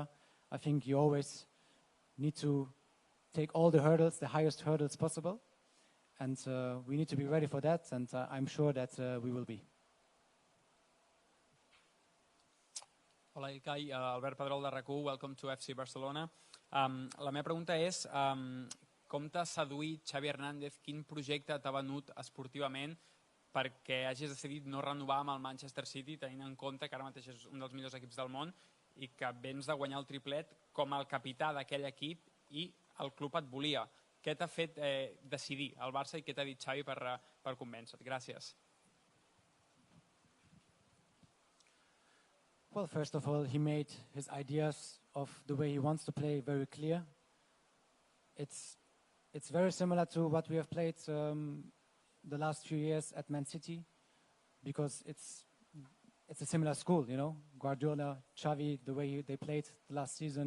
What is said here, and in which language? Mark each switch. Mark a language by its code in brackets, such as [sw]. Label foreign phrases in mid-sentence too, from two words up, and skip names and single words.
[en] I think you always need to take all the hurdles, the highest hurdles possible. And we need to be ready for that, and I'm sure that we will be. [ca] Hola, Ilkay. Albert Pedrol de RAC1, [en] welcome to FC Barcelona. [ca] La meva pregunta és com t'ha seduït Xavi Hernández, quin projecte t'ha venut esportivament perquè hagis decidit no renovar amb el Manchester City, tenint en compte que ara mateix és un dels millors equips del món i que vens de guanyar el triplet com el capità d'aquell equip i el club et volia. Què t'ha fet decidir el Barça i què t'ha dit Xavi per convèncer-te? Gràcies. [en] Well, first of all, he made his ideas of the way he wants to play very clear. It's very similar to what we have played the last few years at Man City, because it's a similar school, Guardiola, Xavi, the way they played the last season.